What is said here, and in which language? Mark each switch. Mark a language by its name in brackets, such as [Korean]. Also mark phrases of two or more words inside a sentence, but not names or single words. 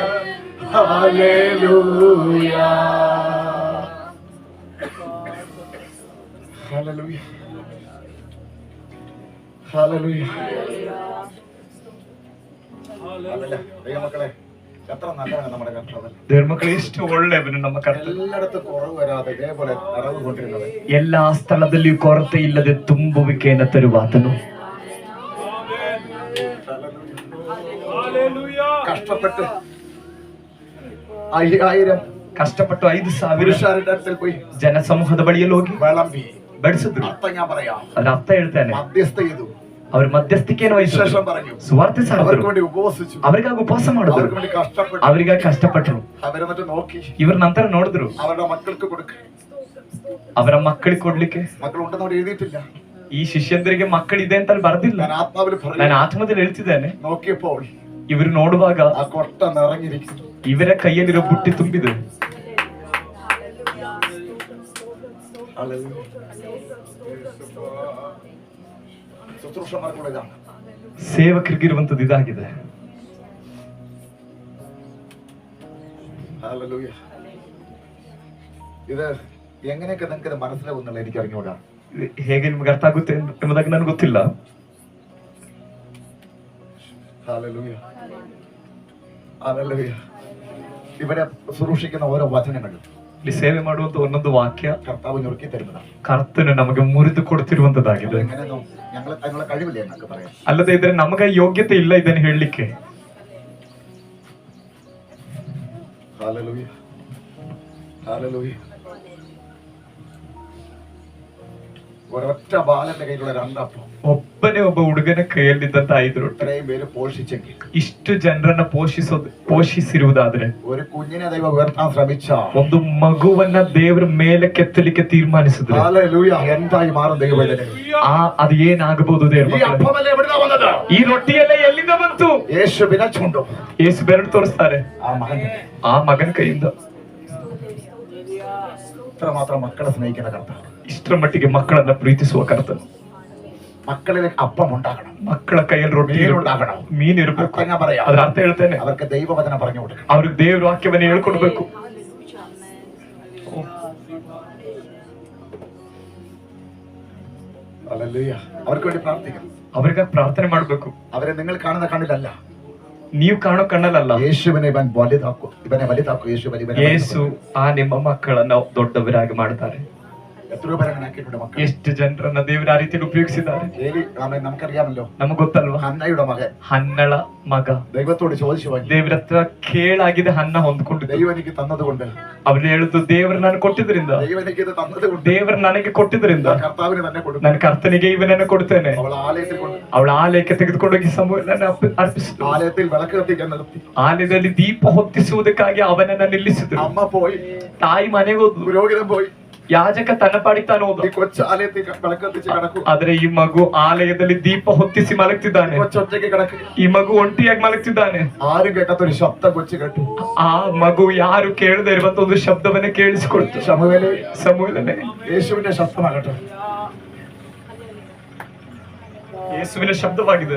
[Malayalam] ഹല്ലേലൂയ. ഹല്ലേലൂയ. ഹല്ലേലൂയ. ദൈവമക്കളെ, എത്ര നല്ലതാണ് നമ്മുടെ കർത്താവ്. [Kannada] ದೇವಮಕ್ಕಳು ಎಷ್ಟು ಒಳ್ಳೆಯವನು ನಮ್ಮ ಕರ್ತನು. [Malayalam] എല്ലായിടത്തും കുറവ് വരാതെ ഇതേപോലെ നിറവ് കൊണ്ടിരുന്നത്. [Kannada] ಎಲ್ಲಾ ಸ್ಥಳದಲ್ಲಿಯೂ ಕೊರತೆ ಇಲ್ಲದೆ ತುಂಬುವಿಕೆಯನ್ನು ತರುವಾತನು. [Malayalam] കഷ്ടപ്പെട്ട് 5000 [Kannada] ಕಷ್ಟಪಟ್ಟು 5,000 [Malayalam] പുരുഷാരുടെ അടുത്തിൽ പോയി [Kannada] ಜನಸಮೂಹದ ಬಳಿಯಲ್ಲಿ ಹೋಗಿ [Malayalam] വിളമ്പി [Kannada] ಬಡಿಸಿದ್ರು. [Malayalam] അർത്ഥം ഞാൻ പറയാം. [Kannada] ಅದರ ಅರ್ಥ ಹೇಳ್ತಾನೆ. [Malayalam] മധ്യസ്ഥ ചെയ്തു, [Kannada] ಅವರು ಮಧ್ಯಸ್ಥಿಕೆಯನ್ನು ವಹಿಸಿದ್ರು, [Malayalam] വിശേഷം പറഞ്ഞു, [Kannada] ಸುವಾರ್ತೆ [Malayalam] അവർക്ക് [Kannada] ಸಾರಿದ್ರು, [Malayalam] വേണ്ടി ഉപവസിച്ചു, [Kannada] ಅವರಿಗಾಗಿ ಉಪವಾಸ ಮಾಡಿದ್ರು, [Malayalam] അവർക്ക് വേണ്ടി കഷ്ടപ്പെട്ടു. [Kannada] ಅವರಿಗಾಗಿ ಕಷ್ಟಪಟ್ಟರು. [Malayalam] അവരെന്നിട്ട് നോക്കി [Kannada] ಇವ್ರ ನಂತರ ನೋಡಿದ್ರು. [Malayalam] അവരുടെ മക്കൾക്ക് കൊടുക്ക. [Kannada] ಅವರ ಮಕ್ಕಳಿಗೆ ಕೊಡ್ಲಿಕ್ಕೆ [Malayalam] മക്കളുണ്ടെന്ന് അവിടെ എഴുതിയിട്ടില്ല. [Kannada] ಈ ಶಿಷ್ಯಂದರಿಗೆ ಮಕ್ಕಳಿದೆ ಅಂತ ಅಲ್ಲಿ ಬರ್ದಿಲ್ಲ. [Malayalam] ഞാൻ ആത്മാവിൽ [Kannada] ನಾನು [Malayalam] പറഞ്ഞു. [Kannada] ಆತ್ಮದಲ್ಲಿ ಹೇಳ್ತಿದ್ದೇನೆ. [Malayalam] നോക്കിയപ്പോൾ [Kannada] ಇವರು ನೋಡುವಾಗ [Malayalam] ആ കൊട്ട നിറഞ്ഞിരിക്കുന്നു. [Kannada] ಇವರ ಕೈಯಲ್ಲಿರೋ ಬುಟ್ಟಿ ತುಂಬಿದೆ. [Malayalam] ശുശ്രൂഷമാർക്കുള്ള ഇതാണ്. [Kannada] ಸೇವಕರಿಗಿರುವಂತದ್ದು ಇದಾಗಿದೆ. [Malayalam] ഹല്ലേലൂയ. ഇത് എങ്ങനെയൊക്കെ നിങ്ങൾക്ക് ഇത് മനസ്സിലാവുന്നുള്ള എനിക്ക് അറിഞ്ഞുകൂടാ. [Kannada] ಇದು ಹೇಗೆ ನಿಮ್ಗೆ ಅರ್ಥ ಆಗುತ್ತೆ ಎಂಬುದಾಗಿ ನನಗೆ ಗೊತ್ತಿಲ್ಲ. [Malayalam] ഹല്ലേലൂയ. ഹല്ലേലൂയ. ഇവിടെ ശുശ്രൂഷിക്കുന്ന ഓരോ വചനങ്ങളും [Kannada] ಇಲ್ಲಿ ಸೇವೆ ಮಾಡುವಂತ ಒಂದೊಂದು ವಾಕ್ಯ [Malayalam] കർത്താവ് ഞൊറുക്കി തരുന്നതാണ്. [Kannada] ಕರ್ತನು ನಮಗೆ ಮುರಿದು ಕೊಡ್ತಿರುವಂತದ್ದಾಗಿದೆ. [Malayalam] എങ്ങനെയൊന്നും ഞങ്ങൾ അതിനുള്ള കഴിവില്ല എന്നൊക്കെ പറയാം. [Kannada] ಅಲ್ಲದೆ ಇದ್ರೆ ನಮಗೆ ಯೋಗ್ಯತೆ ಇಲ್ಲ ಇದನ್ನು ಹೇಳಲಿಕ್ಕೆ. [Malayalam] ഹല്ലേലൂയ. ഹല്ലേലൂയ. ഒരൊറ്റ ബാലന്റെ കയ്യിലുള്ള 2 അപ്പം [Kannada] ಒಬ್ಬನೇ ಒಬ್ಬ ಹುಡುಗನ ಕೈಯಲ್ಲಿದ್ದಂತ 5 ರೊಟ್ಟಿ [Malayalam] ഇത്രയും പേര് പോഷിച്ചെങ്കിൽ, [Kannada] ಇಷ್ಟು ಜನರನ್ನ ಪೋಷಿಸಿರುವುದಾದ್ರೆ, [Malayalam] ഒരു കുഞ്ഞിനെ ദൈവം ഉയർത്താൻ ശ്രമിച്ച, [Kannada] ಒಂದು ಮಗುವನ್ನ ದೇವರ ಮೇಲೆ ಕೆತ್ತಲಿಕ್ಕೆ ತೀರ್ಮಾನಿಸಿದ್ರೆ, [Malayalam] ഹല്ലേലൂയ, എന്തായി മാറും ദൈവവേദന. [Kannada] ಅದು ಏನಾಗಬಹುದು ದೇವ್ರ [Malayalam] ഈ [Kannada] ಮಕ್ಕಳೇ? [Malayalam] അപ്പമല്ലേ എവിടുന്നാ വന്നത്? [Kannada] ಈ ರೊಟ್ಟಿಯೆಲ್ಲ ಎಲ್ಲಿಂದ ಬಂತು? [Malayalam] യേശു വിരച്ചുണ്ടോ [Kannada] ಯೇಸು ಬೆರಳು ತೋರಿಸ್ತಾರೆ [Malayalam] ആ മകൻ. [Kannada] ಆ ಮಗನ ಕೈಯಿಂದ. [Malayalam] ഇത്രമാത്രം മക്കളെ സ്നേഹിക്കുന്ന കർത്താവ്. [Kannada] ಇಷ್ಟರ ಮಟ್ಟಿಗೆ ಮಕ್ಕಳನ್ನ ಪ್ರೀತಿಸುವ ಕರ್ತನು. [Malayalam] മക്കളിലേക്ക് അപ്പം ഉണ്ടാകണം, [Kannada] ಮಕ್ಕಳ ಕೈಯಲ್ಲಿ ರೊಟ್ಟಿ [Malayalam] മീനുണ്ടാകണം. [Kannada] ಮೀನ್ ಇರಬೇಕು. [Malayalam] അർത്ഥം ഞാൻ പറയാം. [Kannada] ಅದ್ರ ಅರ್ಥ ಹೇಳ್ತೇನೆ. [Malayalam] അവർക്ക് ദൈവവചനം പറഞ്ഞു കൊടുക്കണം. [Kannada] ಅವ್ರಿಗೆ ದೇವ್ರ ವಾಕ್ಯವನ್ನ ಹೇಳ್ಕೊಡ್ಬೇಕು. [Malayalam] ഹല്ലേലൂയ. അവർക്ക് വേണ്ടി പ്രാർത്ഥിക്കണം. [Kannada] ಅವ್ರಿಗೆ ಪ್ರಾರ್ಥನೆ ಮಾಡ್ಬೇಕು. [Malayalam] അവരെ നിങ്ങൾ കാണുന്ന കണ്ണിലല്ല, [Kannada] ನೀವು ಕಾಣೋ ಕಣ್ಣಲ್ಲ. [Malayalam] യേശുവിനെ ഇവൻ വലുതാക്കും, ഇവനെ വലുതാക്കും. യേശു വലിയ [Kannada] ಯೇಸು ಆ ನಿಮ್ಮ ಮಕ್ಕಳನ್ನ ದೊಡ್ಡವರಾಗಿ ಮಾಡ್ತಾರೆ. [Malayalam] എത്രയോ പേരെ അങ്ങനെ ആക്കിയിട്ടുണ്ട് മക്കൾ. [Kannada] ಎಷ್ಟು ಜನರನ್ನ ದೇವರು ಆ ರೀತಿಯಲ್ಲಿ ಉಪಯೋಗಿಸಿದ್ದಾರೆ. [Malayalam] ഏലി ആമേൻ നമുക്കറിയാമല്ലോ. [Kannada] ನಮಗೆ ಗೊತ್ತಲ್ವಾ? [Malayalam] ഹന്നയുടെ മകൻ, [Kannada] ಹನ್ನಳ ಮಗ [Malayalam] ദൈവത്തോട് ചോദിച്ചു വാങ്ങി. [Kannada] ದೇವರ ಹತ್ರ ಕೇಳಾಗಿದೆ, ಹನ್ನ ಹೊಂದ್ಕೊಂಡಿದ್ದ. [Malayalam] ദൈവം എനിക്ക് തന്നതുകൊണ്ട്, [Kannada] ಅವ್ರು ಹೇಳುದು ದೇವರು ನಾನು ಕೊಟ್ಟಿದ್ರಿಂದ, [Malayalam] ദൈവം എനിക്ക് ഇത് തന്നതുകൊണ്ട്, [Kannada] ದೇವರು ನನಗೆ ಕೊಟ್ಟಿದ್ರಿಂದ [Malayalam] കർത്താവിന് തന്നെ കൊടുക്കും. [Kannada] ನನ್ನ ಕರ್ತನಿಗೆ ಇವನನ್ನು ಕೊಡ್ತೇನೆ. [Malayalam] അവൾ ആലയത്തിൽ കൊണ്ട്, [Kannada] ಅವಳ ಆಲಯಕ್ಕೆ ತೆಗೆದುಕೊಂಡೋಗಿ ಸಮೂಹನನ್ನು ಅರ್ಪಿಸಿದ್ರು. [Malayalam] ആലയത്തിൽ വിളക്ക് കത്തിക്കാൻ നിർത്തി. [Kannada] ಆಲಯದಲ್ಲಿ ದೀಪ ಹೊತ್ತಿಸುವುದಕ್ಕಾಗಿ ಅವನನ್ನ ನಿಲ್ಲಿಸಿದ್ರು. [Malayalam] അമ്മ പോയി, [Kannada] ತಾಯಿ ಮನೆಗೆ ಹೋದ್ಲು, [Malayalam] പുരോഹിതൻ പോയി, [Kannada] ಯಾಜಕ ತನ್ನ ಪಾಡಿಗೆ ತಾನು ಹೋದ. [Malayalam] ഈ കൊച്ചു ആലയത്തിൽ വിളക്ക് കത്തിച്ച് കിടക്കും. [Kannada] ಆದ್ರೆ ಈ ಮಗು ಆಲಯದಲ್ಲಿ ದೀಪ ಹೊತ್ತಿಸಿ ಮಲಗ್ತಿದ್ದಾನೆ. [Malayalam] കൊച്ചൊറ്റയ്ക്ക് കിടക്കും. [Kannada] ಈ ಮಗು ಒಂಟಿಯಾಗಿ ಮಲಗ್ತಿದ್ದಾನೆ. [Malayalam] ആരും കേൾക്കാത്തൊരു ശബ്ദം കൊച്ചു കേട്ടു. [Kannada] ಆ ಮಗು ಯಾರು ಕೇಳದೆ ಇರುವಂತ ಒಂದು ಶಬ್ದವನ್ನ ಕೇಳಿಸಿಕೊಡ್ತು. [Malayalam] ശമൂവേലേ, [Kannada] ಸಮೂಹನೇ, [Malayalam] യേശുവിന്റെ ശബ്ദമാകട്ടെ. [Kannada] ಯೇಸುವಿನ ಶಬ್ದವಾಗಿದೆ.